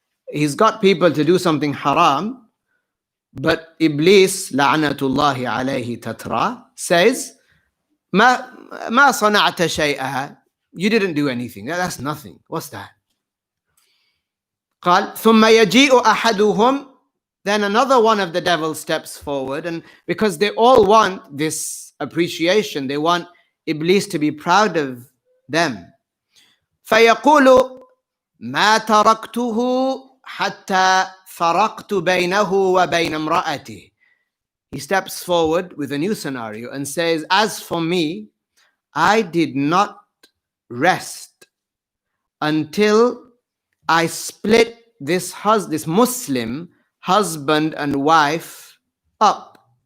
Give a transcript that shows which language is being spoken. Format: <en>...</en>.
<en>He's got people to do something haram, but Iblis, la'natullahi alayhi tatra, says,</en> <ar>ما صنعت شيئا,</ar> <en>you didn't do anything, that's nothing. What's that?</en> <ar>قال ثم يجيء أحدهم,</ar> <en>then another one of the devils steps forward, and because they all want this appreciation, they want Iblis to be proud of them.</en> <ar>فيقول ما تركته حتى فرقت بينه وبين امرأته.</ar> <en>He steps forward with a new scenario and says, as for me, I did not rest until I split this Muslim husband and wife up.</en>